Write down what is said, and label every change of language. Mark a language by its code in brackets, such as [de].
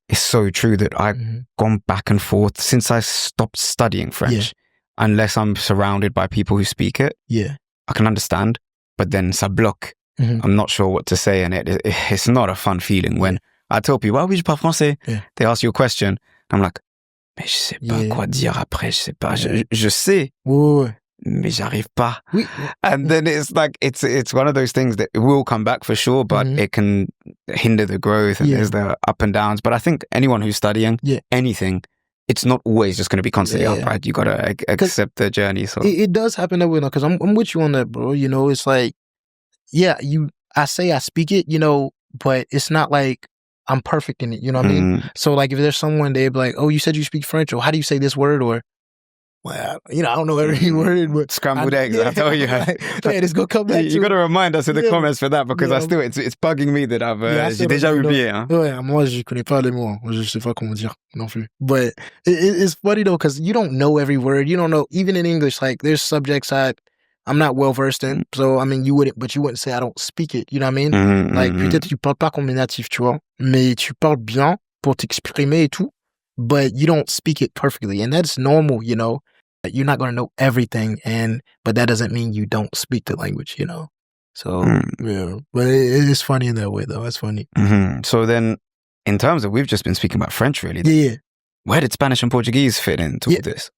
[en] It's so true that I've gone back and forth since I stopped studying French. Unless I'm surrounded by people who speak it, I can understand, but then [fr] ça bloque. [en] I'm not sure what to say, and it's not a fun feeling when I tell people, [fr] oui, je parle français. [en] They ask you a question. I'm like, [fr] mais je sais pas quoi dire après, je sais pas. Je sais. Mais j'arrive pas. [en] And then it's like, it's one of those things that it will come back for sure, but it can hinder the growth, and there's the up and downs. But I think anyone who's studying anything, it's not always just going to be constantly up, right? You got to accept the journey. So it does happen that way, because I'm with you on that, bro. You know, it's like, I say I speak it, you know, but it's not like I'm perfect in it, you know what I mean? So like if there's someone, they'd be like, oh, you said you speak French, or how do you say this word? Or, well, you know, I don't know every word, but scrambled eggs, I tell you. It's going to come back. You got to remind us in the comments for that, because I still, it's bugging me that [fr] j'ai déjà oublié. Hein? Ouais, moi, je connais pas les mots. Je sais pas comment dire non plus. [en] But it's funny though, because you don't know every word. You don't know, even in English, like there's subjects I'm not well versed in. So, I mean, you wouldn't say I don't speak it. You know what I mean? [fr] Like, peut-être tu parles pas comme les natifs, tu vois, mais tu parles bien pour t'exprimer et tout, [en] but you don't speak it perfectly. And that's normal, you know? You're not going to know everything, but that doesn't mean you don't speak the language, you know? So, but it is funny in that way, though. It's funny. So then, in terms of, we've just been speaking about French, really. Yeah. Where did Spanish and Portuguese fit into all this?